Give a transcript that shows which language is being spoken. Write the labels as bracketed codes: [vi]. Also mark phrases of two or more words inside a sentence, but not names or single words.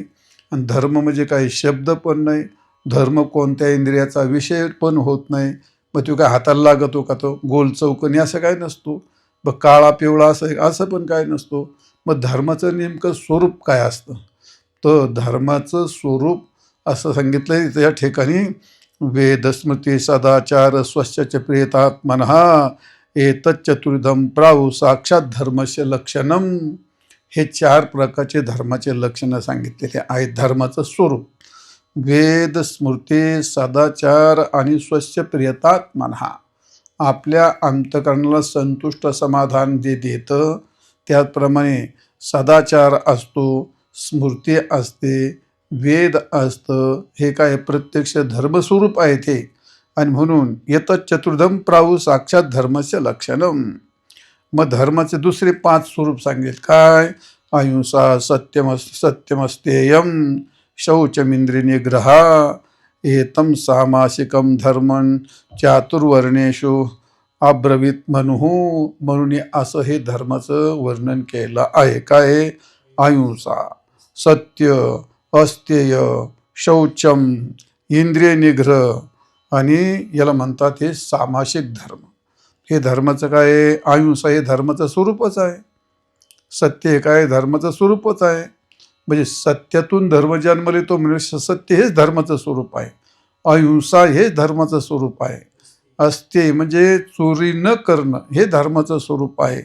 [mr] आणि धर्म म्हणजे काही शब्द पण नाही. धर्म कोणत्या इंद्रियाचा विषय पण होत नाही. मग तो काय हाताला लागतो का? तो गोल चौकोनी असं काय नसतो. मग काळा पिवळा असं पण काय नसतो. मग धर्माचं नेमकं स्वरूप काय असतं? तर धर्माचं स्वरूप असं सांगितलंय त्या ठिकाणी. [sa] वेदस्मृती सदाचार स्वच्छ प्रियतात्मनः एतच्चतुर्धम प्राहु साक्षात धर्मस्य लक्षणम. [mr] हे 4 प्रकारचे धर्माचे लक्षणं सांगितलेले आहेत. धर्माचं स्वरूप वेद, स्मृती, सदाचार आणि [sa] स्वस्य प्रियतात्मनः. [mr] आपल्या अंतकरणाला संतुष्ट समाधान जे देतं त्याचप्रमाणे सदाचार असतो, स्मृती असते, वेद असतं. हे काय प्रत्यक्ष धर्मस्वरूप आहे ते. आणि म्हणून [sa] येतच चतुर्धम प्राहु साक्षात धर्मस्य लक्षणम. [mr] मग धर्माचे दुसरे 5 स्वरूप सांगितले. काय? [sa] अहिंसा, सत्यमस्तेयम, शौचमिंद्रिय निग्रह, एतम सामासिकम धर्मं चातुर्वर्णेषु अब्रवीत [mr] म्हणून असं हे धर्माचं वर्णन केलं आहे. काय? अहिंसा, सत्य, अस्तेय, शौचम, इंद्रिय निग्रह आणि याला म्हणतात हे सामासिक धर्म. हे धर्माचं काय? अहिंसा हे धर्माचं स्वरूपच आहे. सत्य हे काय? धर्माचं स्वरूपच आहे. म्हणजे सत्यातून धर्म जन्माला येतो म्हणजे सत्य हेच धर्माचं स्वरूप आहे. अहिंसा हेच धर्माचं स्वरूप आहे. अस्तेय म्हणजे चोरी न करणं हे धर्माचं स्वरूप आहे.